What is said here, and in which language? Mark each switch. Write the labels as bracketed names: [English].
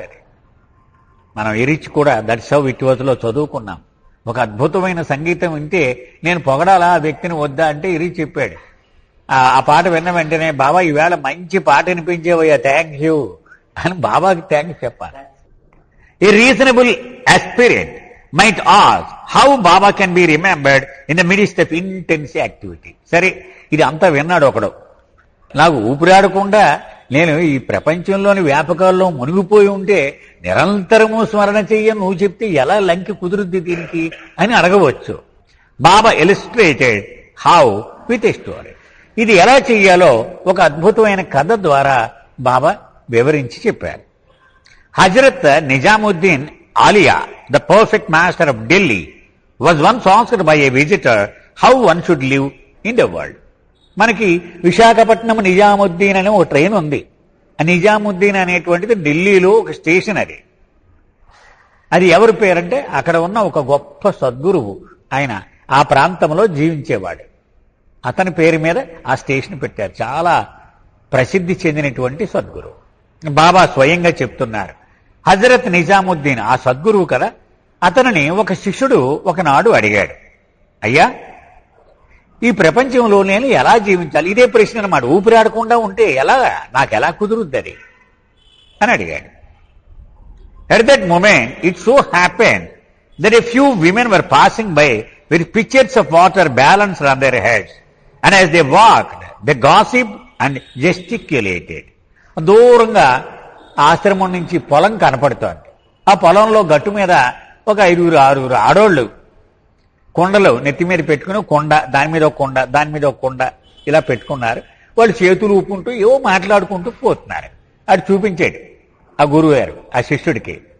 [Telugu] అది మనం ఎరిచి కూడా దట్స్ హౌ ఇట్ వాజ్ లో చదువుకున్నాం. ఒక అద్భుతమైన సంగీతం వింటే నేను పొగడాలా ఆ వ్యక్తిని వద్దా అంటే ఎరిచి చెప్పాడు. ఆ పాట విన్న వెంటనే బాబా ఈవేళ మంచి పాట వినిపించేవయ్యా, థ్యాంక్ యూ అని బాబాకి థ్యాంక్స్ చెప్పాలి. [English] A reasonable aspirant might ask how Baba can be remembered in the midst of intense activity. [Telugu] సరే, ఇది అంతా విన్నాడు ఒకడు. నాకు ఊపిరాడకుండా నేను ఈ ప్రపంచంలోని వ్యాపకాల్లో మునిగిపోయి ఉంటే నిరంతరము స్మరణ చెయ్యను నువ్వు చెప్తే ఎలా లంకి కుదురుద్ది దీనికి అని అడగవచ్చు. బాబా [English] Illustrated how with a story. [Telugu] ఇది ఎలా చెయ్యాలో ఒక అద్భుతమైన కథ ద్వారా బాబా వివరించి చెప్పారు. [English] Hazrat Nizamuddin Auliya, the perfect master of Delhi, was once asked by a visitor how one should live in the world. [Telugu] మనకి విశాఖపట్నం నిజాముద్దీన్ అనే ఒక ట్రైన్ ఉంది. ఆ నిజాముద్దీన్ అనేటువంటిది ఢిల్లీలో ఒక స్టేషన్. అది ఎవరి పేరంటే అక్కడ ఉన్న ఒక గొప్ప సద్గురువు, ఆయన ఆ ప్రాంతంలో జీవించేవాడు. అతని పేరు మీద ఆ స్టేషన్ పెట్టారు. చాలా ప్రసిద్ధి చెందినటువంటి సద్గురువు. బాబా స్వయంగా చెప్తున్నారు, హజరత్ నిజాముద్దీన్ ఆ సద్గురువు కదా, అతనిని ఒక శిష్యుడు ఒకనాడు అడిగాడు, అయ్యా ఈ ప్రపంచంలో నేను ఎలా జీవించాలి? ఇదే ప్రశ్న అన్నమాట. ఊపిరాడకుండా ఉంటే ఎలా, నాకెలా కుదురుద్ది అని అడిగాడు. [English] At that moment, it so happened that a few women were passing by with pitchers of water balanced on their heads, and as they walked, they gossiped and gesticulated. [Telugu] దూరంగా ఆశ్రమం నుంచి పొలం కనపడుతోంది. ఆ పొలంలో గట్టు మీద ఒక 5-6 ఆడోళ్ళు కొండలు నెత్తి మీద పెట్టుకుని, కొండ దాని మీద ఒక కొండ, దాని మీద ఒక కొండ ఇలా పెట్టుకున్నారు. వాళ్ళు చేతులు ఊపుకుంటూ ఏవో మాట్లాడుకుంటూ పోతున్నారు. అటు చూపించాడు ఆ గురువు గారు ఆ శిష్యుడికి.